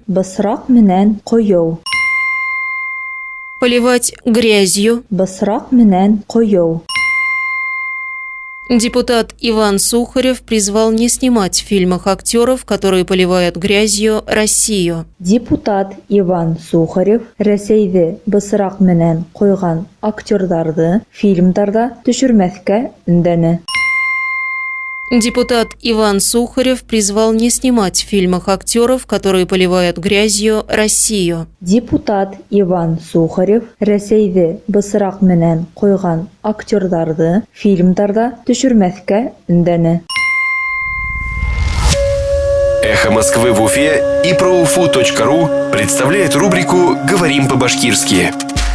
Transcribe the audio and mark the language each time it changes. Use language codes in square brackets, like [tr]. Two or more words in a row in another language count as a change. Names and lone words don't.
[ba] Басрак менен коёу. [ru] Поливать грязью. [ba] Басрак менен коёу. [ru] Депутат Иван Сухарев призвал не снимать в фильмах актеров, которые поливают грязью Россию. [ba] Депутат Иван Сухарев Рәсәйҙе бысраҡ менән ҡойған актерҙарҙы фильмдарҙа төшөрмәҫкә өндәне. [ru] Депутат Иван Сухарев призвал не снимать в фильмах актеров, которые поливают грязью Россию. [ba] Депутат Иван Сухарев Рәсәйҙе бысраҡ менән ҡойған актерҙарҙы фильмдарҙа төшөрмәҫкә өндәне. [ru] «Эхо Москвы» в Уфе и ProUFU.ru представляет рубрику «Говорим по-башкирски».